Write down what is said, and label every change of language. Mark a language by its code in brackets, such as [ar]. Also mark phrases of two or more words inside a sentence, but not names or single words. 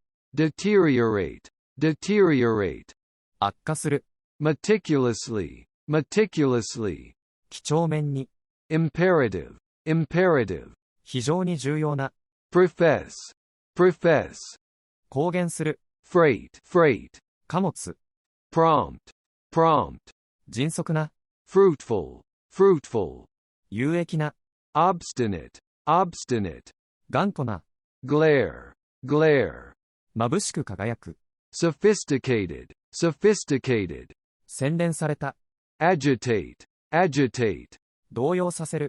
[en] deteriorate, deteriorate, [ja] 悪化する。 [en] meticulously, meticulously, [ja] 几帳面に。 [en] imperative, imperative, [ja] 非常に重要な。 [en] profess, profess, [ja] 公言する。 [en] freight, freight, [ja] 貨物。 [en] prompt, prompt, [ja] 迅速な。 [en] fruitful, fruitful, [ja] 有益な。 [en] obstinate, obstinate, [ja] 頑固な。 [en] glare, glare, [ja] 眩しく輝く。 [en] sophisticated, sophisticated, [ja] 洗練された。 [en] agitate, agitate, [ja] 動揺させる。